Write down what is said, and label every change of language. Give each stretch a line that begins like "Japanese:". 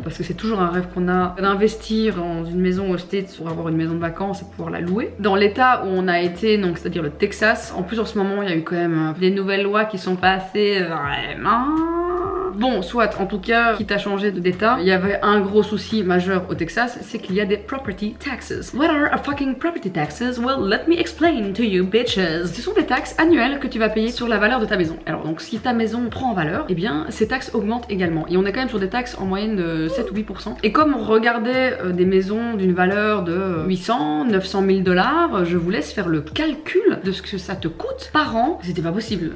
French: Parce que c'est toujours un rêve qu'on a d'investir dans une maison aux States pour avoir une maison de vacances et pouvoir la louer. Dans l'état où on a été, donc c'est-à-dire le Texas, en plus en ce moment il y a eu quand même des nouvelles lois qui sont passées vraiment... Bon, soit, en tout cas, quitte à changer d'état, il y avait un gros souci majeur au Texas, c'est qu'il y a des property taxes.
English: What are a fucking property taxes? Well, let me explain to you, bitches.
French: Ce sont des taxes annuelles que tu vas payer sur la valeur de ta maison. Alors donc, si ta maison prend en valeur, eh bien, ces taxes augmentent également. Et on est quand même sur des taxes en moyenne de 7 ou 8%. Et comme on regardait des maisons d'une valeur de 800, 900 000 $, je vous laisse faire le calcul de ce que ça te coûte par an. C'était pas possible.